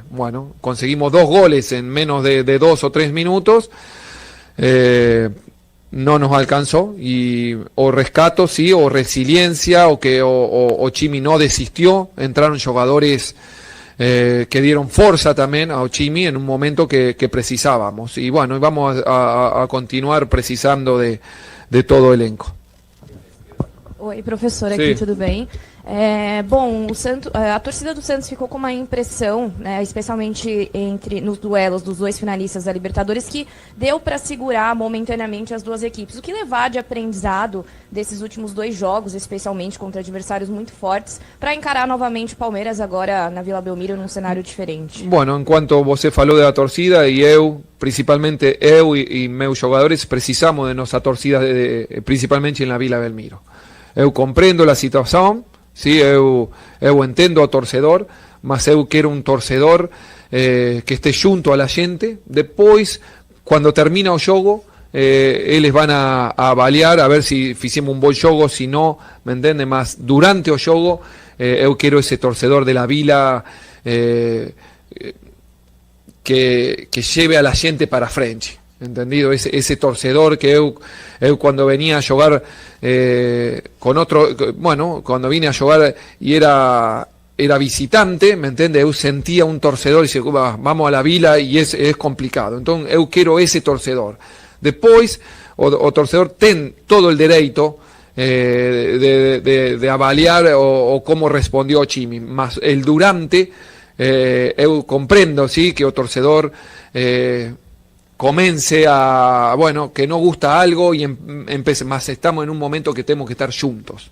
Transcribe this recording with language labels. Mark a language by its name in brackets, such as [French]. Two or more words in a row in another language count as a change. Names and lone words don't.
[Spanish] Bueno, conseguimos 2 goles en menos de 2 o 3 minutos, no nos alcanzó, y o rescato, sí, o resiliencia, o Chimi no desistió, entraron jugadores que dieron fuerza también a Chimi en un momento que precisábamos, y bueno, vamos a continuar precisando de todo el elenco. [Portuguese] Oi, professor, Sim. aqui, tudo bem? Bom, a torcida do Santos ficou com uma impressão, né, especialmente nos duelos dos 2 finalistas da Libertadores, que deu para segurar momentaneamente as 2 equipes. O que levar de aprendizado desses últimos 2 jogos, especialmente contra adversários muito fortes, para encarar novamente o Palmeiras agora na Vila Belmiro num cenário diferente? Bueno, en cuanto você falou da torcida, e principalmente eu e meus jogadores, precisamos de nossa torcida, principalmente na Vila Belmiro. Eu compreendo a situação, sim, eu entendo o torcedor, mas eu quero um torcedor que esteja junto [Spanish] a la gente. [Portuguese] Depois, quando termina o jogo, eles vão a avaliar a ver se fizemos um bom jogo, se não, me entende? Mas durante o jogo, eu quero esse torcedor [Spanish] de la Vila que lleve a la gente [Portuguese] para frente. ¿Entendido? [Spanish] Ese torcedor que eu cuando venía a jugar con otro, bueno, cuando vine a jugar y era visitante, ¿me entiende? Eu sentía un torcedor y decía, vamos a la Vila, y es complicado. Entonces eu quiero ese torcedor. Después, [Portuguese] o torcedor [Spanish] ten todo el derecho de avaliar o cómo respondió Chimi, más el durante, eu comprendo, sí, que [Portuguese] o torcedor [Spanish] comience a, bueno, que no gusta algo y empecé, más estamos en un momento que tenemos que estar juntos.